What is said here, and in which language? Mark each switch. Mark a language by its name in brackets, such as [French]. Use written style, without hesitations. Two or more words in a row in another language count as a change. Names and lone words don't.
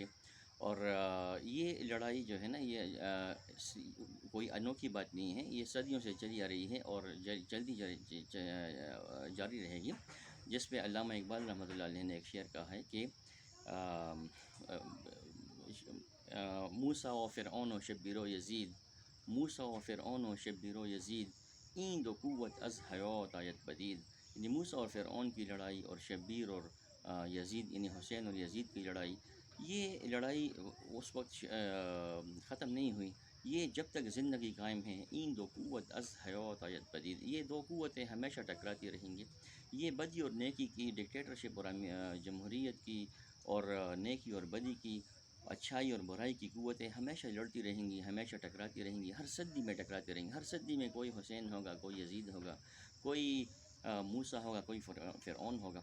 [Urdu] اور یہ لڑائی جو ہے نا، یہ کوئی انوکھی بات نہیں ہے، یہ صدیوں سے چلی آ رہی ہے اور جلدی جاری رہے گی، جس پہ علامہ اقبال رحمۃ اللہ علیہ نے ایک شعر کہا ہے کہ [Persian] موسیٰ و فرعون و شبیر و یزید، موسیٰ و فرعون و شبیر و یزید، این دو قوت از حیات آید پدید، [Urdu] یعنی موسیٰ اور فرعون کی لڑائی اور شبیر اور یزید یعنی حسین اور یزید کی لڑائی، یہ لڑائی اس وقت ختم نہیں ہوئی، یہ جب تک زندگی قائم ہے، [Persian] این دو قوت از حیات آید پدید، [Urdu] یہ دو قوتیں ہمیشہ ٹکراتی رہیں گی۔ یہ بدی اور نیکی کی، ڈکٹیٹرشپ اور جمہوریت کی، اور نیکی اور بدی کی، اچھائی اور برائی کی قوتیں ہمیشہ لڑتی رہیں گی، ہمیشہ ٹکراتی رہیں گی، ہر صدی میں ٹکراتی رہیں گی۔ ہر صدی میں کوئی حسین ہوگا، کوئی یزید ہوگا، کوئی موسیٰ ہوگا، کوئی فرعون ہوگا۔